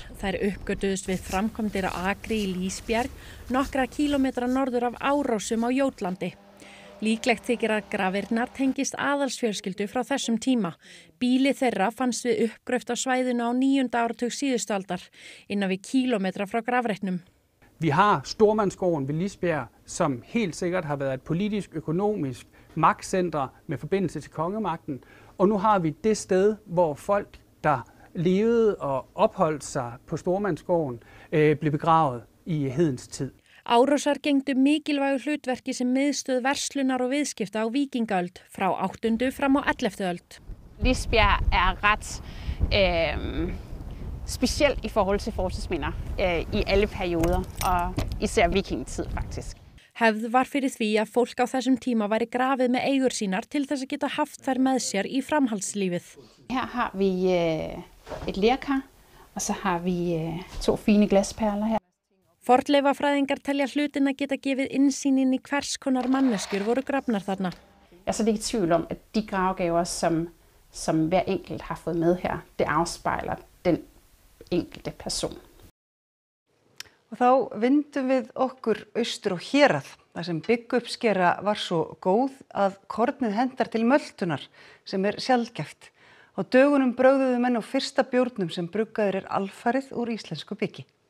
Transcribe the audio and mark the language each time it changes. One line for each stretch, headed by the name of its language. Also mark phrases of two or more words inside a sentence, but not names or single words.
Icelandic: Þær uppgötuðust við framkvæmdir á akri í Lísbjerg, nokkra kílómetra norður af Árósum á Jótlandi. Líklegt þykir að grafirnar tengist aðalsfjölskyldu frá þessum tíma. Bíli þeirra fannst við uppgröft á svæðinu á 9. áratug síðustu aldar, innan við kílómetra frá grafreitnum.
Danish: Vi har Stormandsgården ved Lisbjerg, som helt sikkert har været et politisk, økonomisk magtcenter med forbindelse til kongemagten. Og nu har vi det sted, hvor folk, der levede og opholdt sig på Stormandsgården, blev begravet i hedens tid.
Icelandic: Árósar gengdu mikilvægu hlutverki sem miðstöð verslunar og viðskipta á víkingaöld frá 8. fram á 11. öld.
Danish: Lisbjerg ret specielt i forhold til fortidsminder i alle perioder, og især vikingetid faktisk.
Icelandic: Hefð var fyrir því að fólk á þessum tíma væri grafið með eigur sínar til þess að geta haft þær með sér í framhaldslífið.
Danish: Her har vi et lerkar og så har vi 2 fine glasperler her.
Icelandic: Fornleifafræðingar telja hlutina geta gefið innsýn inn í hvers konar manneskjur voru grafnar þarna.
Danish: Jeg er så ikke i tvivl om, at de gravgaver, som hver enkelt har fået med her, det afspejler den enkelte person.
Icelandic: Og þá vindum við okkur austur og hérað, þar sem bygguppskera var svo góð að kornið hendar til möltunar sem sjaldgæft. Á dögunum brögðuðu menn á fyrsta bjórnum sem bruggaður alfarið úr íslensku byggi.